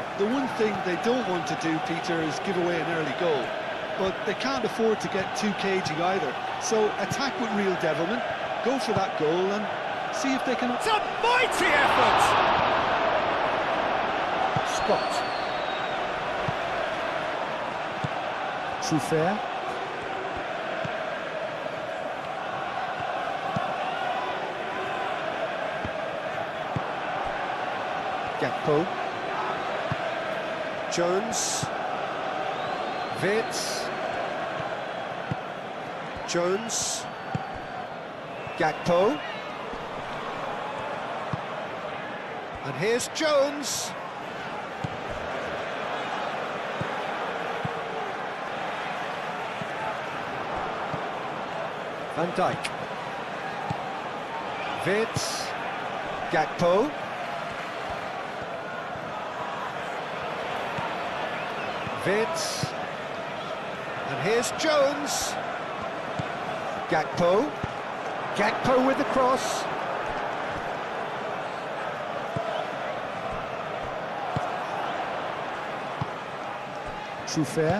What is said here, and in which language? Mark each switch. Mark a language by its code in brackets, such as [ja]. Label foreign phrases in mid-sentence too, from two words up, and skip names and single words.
[en] The one thing they don't want to do, Peter, is give away an early goal. But they can't afford to get too cagey either. So attack with real devilment, go for that goal and see if they can... It's a mighty effort! Scott. Trufair. Gakpo. Jones. Vitz. Jones. Gakpo. And here's Jones. Van Dijk. Vitz. Gakpo. Vitz. And here's Jones. Gakpo. Gakpo with the cross. Trufair.